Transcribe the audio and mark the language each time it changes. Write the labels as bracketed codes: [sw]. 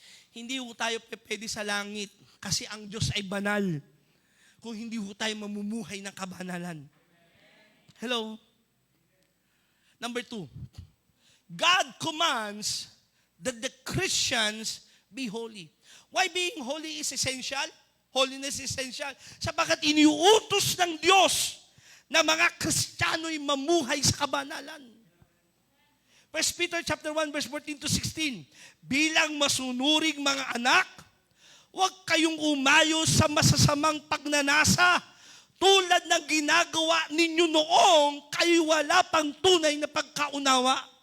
[tl] Hindi ho tayo pwede sa langit kasi ang Diyos ay banal. Kung hindi ho tayo mamumuhay ng kabanalan. [en] Hello? Number 2, God commands that the Christians be holy. Why being holy is essential? Holiness is essential. [tl] Sapagkat iniuutos ng Diyos na mga Kristiyano'y mamuhay sa kabanalan. 1 Peter chapter 1 verse 14 to 16. Bilang masunuring mga anak, huwag kayong umayo sa masasamang pagnanasa tulad ng ginagawa ninyo noong kayo wala pang tunay na pagkaunawa.